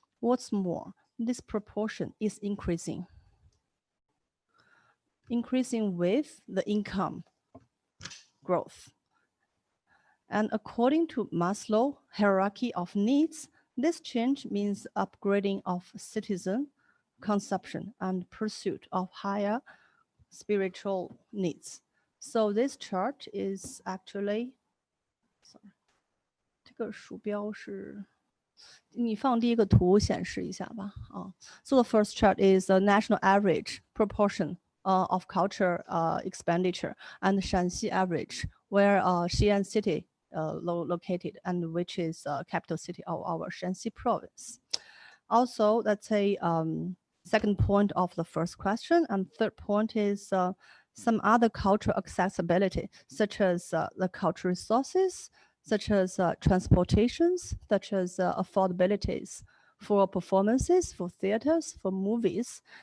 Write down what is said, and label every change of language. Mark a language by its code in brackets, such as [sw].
[en] What's more, this proportion is increasing with the income growth. And according to Maslow hierarchy of needs, this change means upgrading of citizen consumption and pursuit of higher spiritual needs. So this chart is actually, sorry, [zh] 这个鼠标是你放第一个图显示一下吧。 [en] So the first chart is the national average proportion of culture expenditure and Shanxi average, where Xi'an city located and which is capital city of our Shanxi province. Also, that's a second point of the first question, and third point is some other cultural accessibility, such as the cultural resources, such as transportations, such as affordabilities for performances, for theaters, for movies.